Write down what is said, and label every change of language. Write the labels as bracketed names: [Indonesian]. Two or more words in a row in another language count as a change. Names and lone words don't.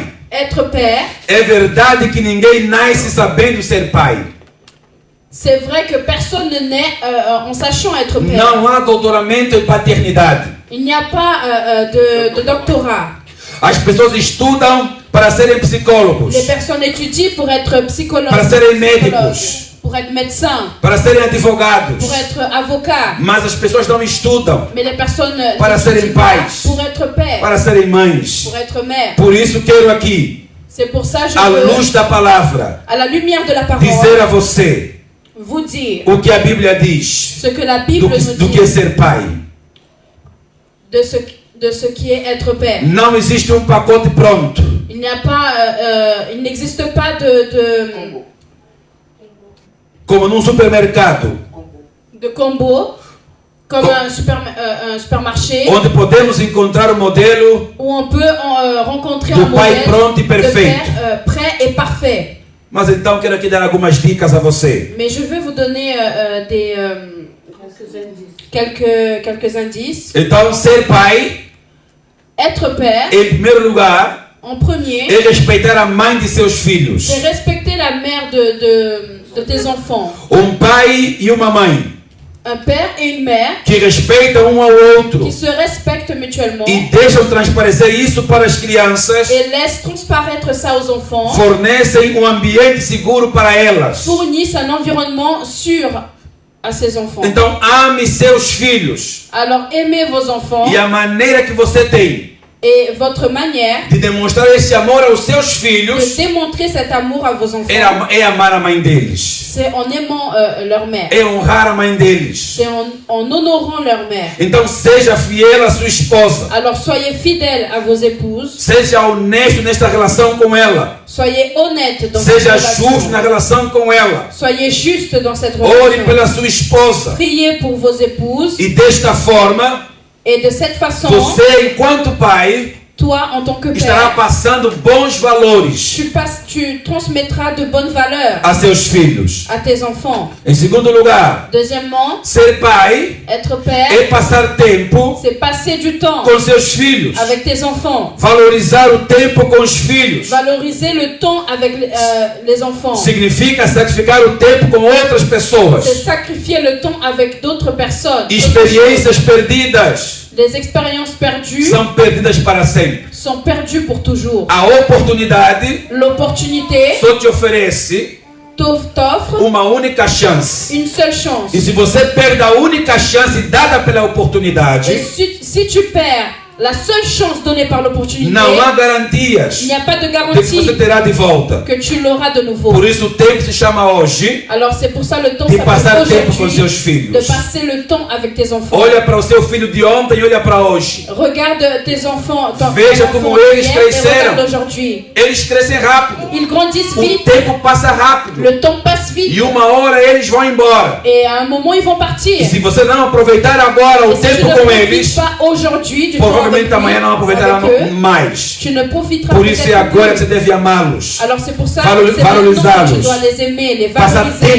[French] être père, [Portuguese] é verdade que ninguém nasce sabendo ser pai. [French] c'est vrai que personne ne naît en sachant être père. [Portuguese] Não há doutoramento em paternidade. [French] Il n'y a pas de doctorat. [Portuguese] As pessoas estudam para serem psicólogos, [French] Les personnes étudient pour être psychologues, [Portuguese] para serem médicos, [French] pour être médecin, [Portuguese] para serem advogados. [French] pour être avocat. [Portuguese] Mas as pessoas não estudam [French] Mais les personnes [Portuguese] para serem [French] n'étudient pas [Portuguese] pais, [French] pour être père, [Portuguese] para serem mães. [French] pour être mère. [Portuguese] Por isso quero aqui, [French] C'est pour ça que je [Portuguese] à [French] veux, [Portuguese] luz da palavra, [French] à la lumière de la parole, [Portuguese] dizer a você [French] vous dire [Portuguese] o que a Bíblia diz [French] ce que la Bible nous [Portuguese] do que é [French] dit [Portuguese] ser pai. [French] de ce qui est être père. [Portuguese] Não existe um pacote pronto. [French] Il n'y a pas, il n'existe pas [Portuguese] Como num supermercado, [French] de combo comme un supermarché [Portuguese] onde podemos encontrar o modelo [French] où on peut rencontrer [Portuguese] do [French] un [Portuguese] pai [French] modèle [Portuguese] pronto e [French] de [Portuguese] perfeito. [French] père prêt et parfait. [Portuguese] Mas então quero aqui dar algumas dicas a você. [French] Mais je vais vous donner quelques indices. [Portuguese] Então, ser pai, [French] Être père, [Portuguese] em primeiro lugar, [French] en premier, [Portuguese] é respeitar a mãe de seus filhos. [French] c'est respecter la mère de tes enfants. [Portuguese] Um pai e uma mãe [French] Un père et une mère [Portuguese] que respeitam um ao outro [French] qui se respectent mutuellement [Portuguese] e deixam transparecer isso para as crianças, [French] et laissent transparaître ça aux enfants, [Portuguese] fornecem um ambiente seguro para elas. [French] fournissent un environnement sûr à ses enfants. [Portuguese] Então ame seus filhos. [French] Alors aimez vos enfants [Portuguese] E a maneira que você tem [French] et votre manière [Portuguese] de demonstrar esse amor aos seus [French] de [Portuguese] filhos [French] démontrer cet amour à vos enfants, [Portuguese] é amar a mãe deles. [French] c'est en aimant leur mère, [Portuguese] É honrar a mãe deles. [French] c'est en honorant leur mère. [Portuguese] Então seja fiel à sua esposa. [French] Alors soyez fidèles à vos épouses, [Portuguese] Seja honesto nesta relação com ela. [French] soyez honnêtes dans cette [Portuguese] Seja justo na [French] relation, [Portuguese] relação com ela. [French] soyez justes dans cette [Portuguese] Ore [French] relation. [Portuguese] pela sua esposa. [French] Priez pour vos épouses [Portuguese] E desta forma, [French] et de cette façon, [Portuguese] você, enquanto pai, [French] toi en tant que [Portuguese] estará [French] père, [Portuguese] passando bons valores [French] tu transmettras de bonnes valeurs [Portuguese] a seus filhos. [French] à tes enfants. [Portuguese] Em segundo lugar, [French] Deuxièmement, [Portuguese] ser pai [French] être père, [Portuguese] é passar tempo [French] c'est passer du temps [Portuguese] com seus filhos. [French] avec tes enfants. [Portuguese] Valorizar o tempo com os filhos. [French] Valoriser le temps avec les enfants. [Portuguese] Significa sacrificar o tempo com outras pessoas. [French] C'est sacrifier le temps avec d'autres personnes. [Portuguese] Experiências perdidas [French] Les expériences perdues [Portuguese] são perdidas para sempre. [French] sont perdues pour toujours. [Portuguese] A oportunidade [French] L'opportunité [Portuguese] só te oferece [French] t'offre [Portuguese] uma única chance. [French] une seule chance. [Portuguese] E se você perde a única chance dada pela [French] Et [Portuguese] oportunidade, [French] si tu perds la seule chance donnée par l'opportunité, [Portuguese] não há garantias [French] il n'y a pas de [Portuguese] de que [French] garantie [Portuguese] você terá de volta. [French] que tu l'auras de nouveau. [Portuguese] Por isso o tempo se chama hoje [French] Alors c'est pour ça le temps [Portuguese] de passar [French] s'appelle [Portuguese] tempo com [French] aujourd'hui, [Portuguese] seus filhos. [French] de passer le temps avec tes enfants. [Portuguese] Olha para o seu filho de ontem e olha para hoje. [French] Regarde tes enfants, ton [Portuguese] Veja [French] enfant [Portuguese] como [French] d'hier [Portuguese] eles [French] et [Portuguese] cresceram. [French] regarde aujourd'hui. [Portuguese] Eles crescem rápido. [French] Ils grandissent [Portuguese] O [French] vite, [Portuguese] tempo passa rápido. [French] le temps passe vite [Portuguese] E uma hora eles vão embora. [French] et à un moment ils vont partir. [Portuguese] E se você não aproveitar agora o [French] Et si tu [Portuguese] tempo [French] ne [Portuguese] com [French] profites [Portuguese] eles, [French] pas aujourd'hui du temps avec [Portuguese] provavelmente amanhã não [French] lui, [Portuguese] aproveitará [French] avec eux, [Portuguese] mais. [French] tu ne profiteras [Portuguese] Por isso é [French] peut-être [Portuguese] agora que [French] plus. [Portuguese] você deve amá-los. [French] Alors c'est pour ça [Portuguese] Valo- [French] que c'est maintenant que [Portuguese] valorisá-los. [French] tu dois les aimer, les [Portuguese] Passar [French] valoriser,